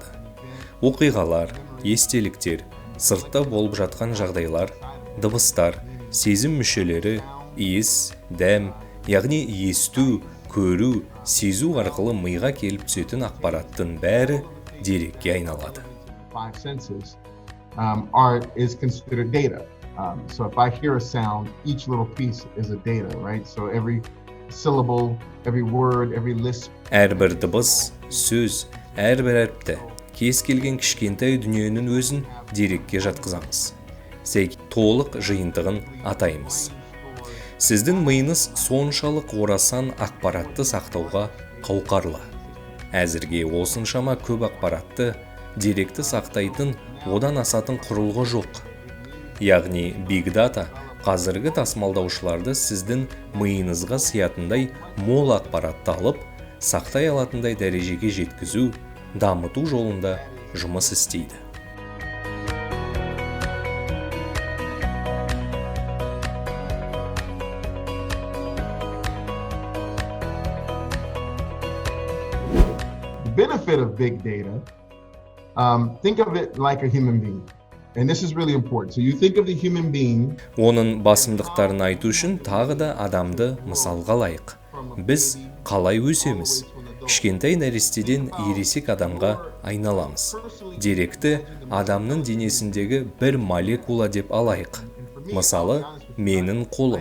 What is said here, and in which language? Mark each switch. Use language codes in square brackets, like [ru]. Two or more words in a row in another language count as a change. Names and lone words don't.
[kk] Оқиғалар, естеліктер, сыртта болып жатқан жағдайлар, дыбыстар, сезім мүшелері, иіс, дәм, яғни есту, көру, сезу арқылы миға келіп түсетін ақпараттың бәрі дерекке айналады. [en] So if I hear a sound, each little piece is a data, right? So every syllable, every word, every lisp. [kk] Әрбір дыбыс, сөз, әрбір әріпті, кез келген кішкентай дүниенің өзін дерекке жатқызамыз. Толық жиынтығын атаймыз. Сіздің миыңыз соншалық орасан ақпаратты сақтауға қауқарлы. Әзірге осыншама көп ақпаратты деректі сақтайтын одан асатын құрылғы жоқ. Яғни [en] Big Data [kk] қазіргі тасымалдаушыларды сіздің миыңызға сиятындай мол ақпаратты алып, сақтай алатындай дәрежеге жеткізу, дамыту жолында жұмыс істейді. [en] The benefit of big data, think of it like a human being. And this is really important. So you think of the human being. [kk] Оның басымдықтарын айту үшін тағы да адамды мысалға алайық. Біз қалай өсеміз? Кішкентай нәрестеден ересек адамға айналамыз. Деректі адамның денесіндегі бір молекула деп алайық. Мысалы, менің қолым.